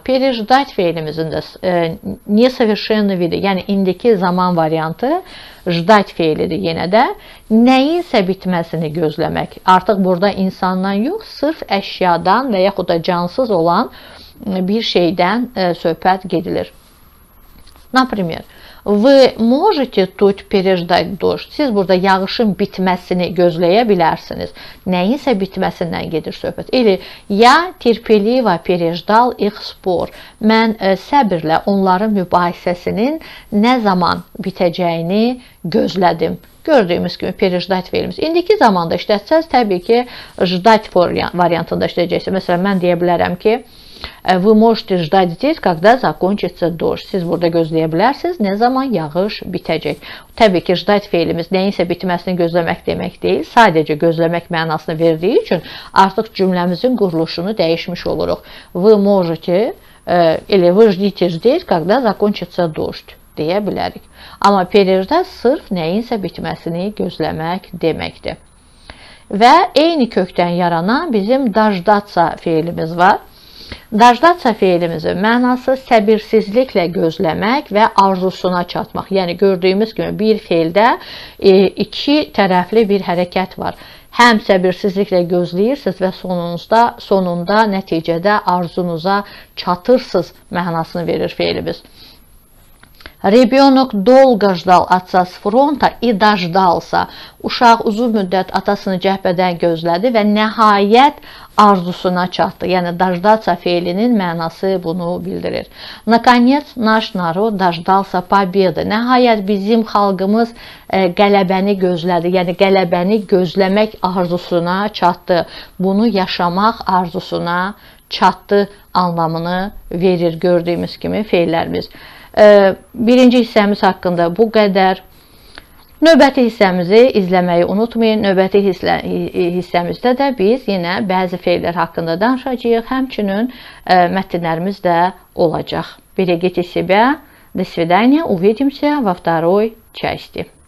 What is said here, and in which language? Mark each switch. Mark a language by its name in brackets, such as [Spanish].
[Azerbaijani] Переждать feilimizin də несовершенный vidi, yəni indiki zaman variantı ждать feilidir yenə də. Nəyinsə bitməsini gözləmək. Artıq burada insandan yox, sırf əşyadan və yaxud da cansız olan bir şeydən söhbət gedilir. [Russian] Например, вы можете тут переждать дождь. [Azerbaijani] Siz burada yağışın bitməsini gözləyə bilərsiniz. Nəyinsə bitməsindən gedir söhbət. [Russian] Или я терпеливо переждал их спор. [Azerbaijani] Mən səbirlə onların mübahisəsinin nə zaman bitəcəyini gözlədim. Gördüyümüz kimi переждать feilimiz. İndiki zamanda işlətsəz, təbii ki, ждать variantında işləyəcəksiniz. Məsələn, mən deyə bilərəm ki, [Russian] Вы можете ждать здесь, когда закончится дождь. [Azerbaijani] Siz burada gözləyə bilərsiniz, nə zaman yağış bitəcək. Təbii ki, ждать feilimiz nəyinsə bitməsini gözləmək demək deyil, sadəcə gözləmək mənasını verdiyi üçün artıq cümləmizin quruluşunu dəyişmiş oluruq. [Russian] Вы можете, или вы ждите здесь, когда закончится дождь [Azerbaijani] deyə bilərik. Amma переждать sırf nəyinsə bitməsini gözləmək deməkdir. Və eyni kökdən yaranan bizim дождаться feilimiz var. Dajdatsa feilimizin mənası səbirsizliklə gözləmək və arzusuna çatmaq. Yəni gördüyümüz kimi bir feildə iki tərəfli bir hərəkət var. Həm səbirsizliklə gözləyirsiniz və sonunda nəticədə arzunuza çatırsınız mənasını verir feilimiz. [Russian] Ребенок долго ждал отца с фронта и дождался. [Azerbaijani] Uşaq uzun müddət atasını cəbhədən gözlədi və nəhayət arzusuna çatdı. Yəni дождаться feilinin mənası bunu bildirir. [Russian] Наконец наш народ дождался победы. [Azerbaijani] Nəhayət bizim xalqımız qələbəni gözlədi. Yəni qələbəni gözləmək arzusuna çatdı. Bunu yaşamaq arzusuna çatdı anlamını verir gördüyümüz kimi feillərimiz. Birinci hissəmiz haqqında bu qədər. Növbəti hissəmizi izləməyi unutmayın. Növbəti hissəmizdə də biz yenə bəzi feillər haqqında danışacağıq. Həmçinin mətnlərimiz də olacaq. [Russian] Берегите себя. До свидания. Увидимся во второй части.